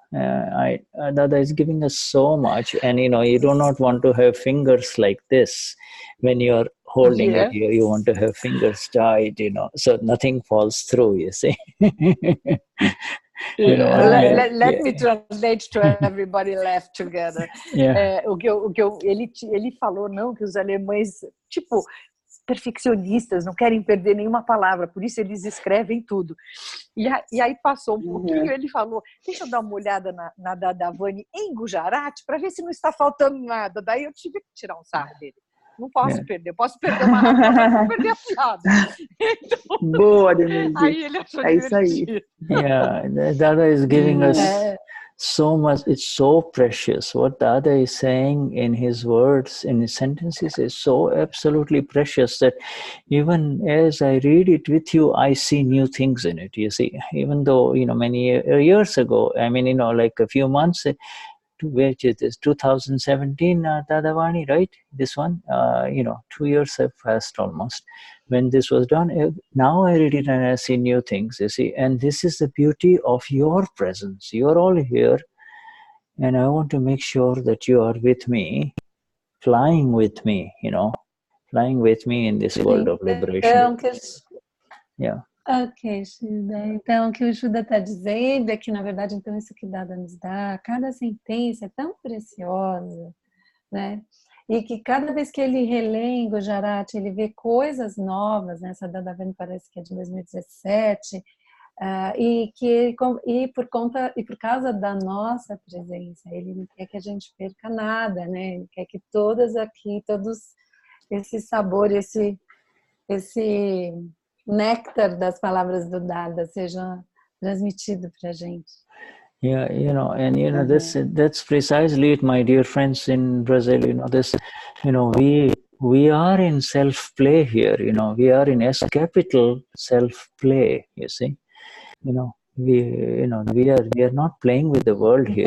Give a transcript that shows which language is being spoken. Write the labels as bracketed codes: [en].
[en] Dada is giving us so much, and you know, you do not want to have fingers like this when you're holding it. You want to have fingers tight, you know, so nothing falls through, you see. You know, let me translate to everybody laugh together. [pt] Ele falou não, que os alemães, tipo, perfeccionistas, não querem perder nenhuma palavra, por isso eles escrevem tudo. E aí passou um pouquinho, ele falou, deixa eu dar uma olhada na Dadavani em Gujarati para ver se não está faltando nada. Daí eu tive que tirar um sarro dele. Não posso perder, posso perder uma razão, mas não perder a piada. Então, boa, Denise. Aí ele achou divertido. [en] Yeah, Dada is giving us so much. It's so precious. What Dada is saying in his words, in his sentences, is so absolutely precious that even as I read it with you, I see new things in it. You see, even though, you know, many years ago, I mean, you know, like a few months, which is this 2017 Dadavani, right? This one, you know, 2 years have passed almost when this was done. Now I read it and I see new things, you see. And this is the beauty of your presence. You are all here, and I want to make sure that you are with me, flying with me, you know, flying with me in this world of liberation. Yeah. [pt] Ok, Shuddha. Então, o que o Shuddha está dizendo é que, na verdade, então, isso que Dada nos dá, cada sentença é tão preciosa, né? E que cada vez que ele relê em Gujarati, ele vê coisas novas, né? Essa Dadavani parece que é de 2017, e por causa da nossa presença, ele não quer que a gente perca nada, né? Ele quer que todos esse sabor, esse néctar das palavras do Dada seja transmitido para a gente. [en] Yeah, you know, and you know, that's precisely it, my dear friends in Brazil. You know, this, you know, we are in self-play here. You know, we are in S-capital self-play. You see, you know, we are not playing with the world here.